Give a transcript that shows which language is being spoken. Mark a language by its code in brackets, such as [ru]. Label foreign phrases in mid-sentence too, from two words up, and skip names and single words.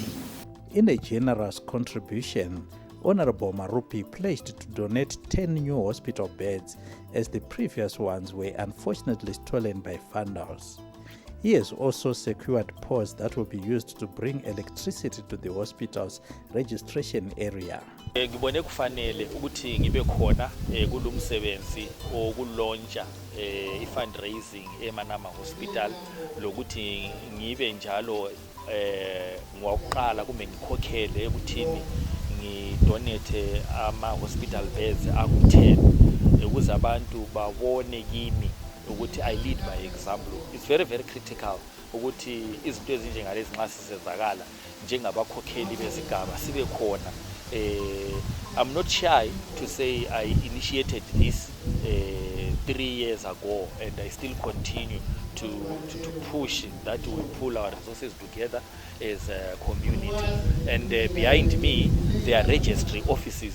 [en] In a generous contribution, Honorable Marupi pledged to donate 10 new hospital beds as the previous ones were unfortunately stolen by vandals. He has also secured poles that will be used to bring electricity to the hospital's registration area. [nd] Ngibone kufanele ukuthi ngibe khona kulomsebenzi okulontsha i-fundraising eManama Hospital lokuthi ngibe njalo ngokuqala kumbe ngikhokhele ekuthini ngidonate ama- [en] hospital beds [nd] aku-10 ukuze abantu babone kimi ukuthi [en] I lead by example. It's very, very critical [nd] ukuthi izinto ezinjengalezi nxa sisezakala njengabakhokheli bezigaba sibe khona. [en] I'm not shy to say I initiated this 3 years ago, and I still continue to push that we pull our resources together as a community. And behind me, there are registry offices.